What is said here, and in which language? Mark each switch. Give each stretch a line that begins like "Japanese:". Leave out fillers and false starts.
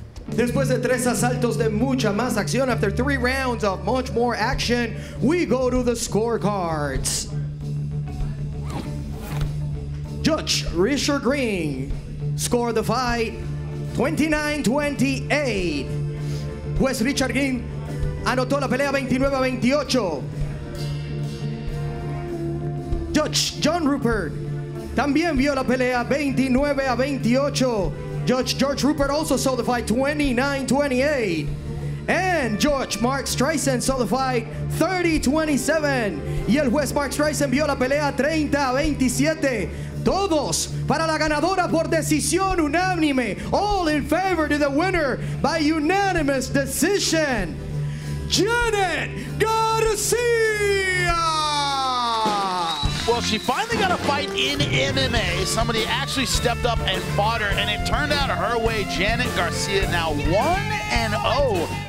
Spanish: Después de 3 asaltos de mucha más acción,
English: after 3 rounds of much more action, we go to the scorecards. Judge Richard Green scored the fight 29-28.
Spanish: Juez Richard Green anotó la pelea 29-28. Judge John Rupert también vio la pelea 29-28.
English: Judge George Rupert also saw the fight 29-28. And Judge Mark Streisand saw the fight 30-27.
Spanish: Y el juez Mark Streisand vio la pelea 30-27. Todos para la ganadora por decisión unánime.
English: All in favor to the winner by unanimous decision, Janet Garcia! Well, she finally got a fight in MMA. Somebody actually stepped up and fought her, and it turned out her way. Janet Garcia now 1-0.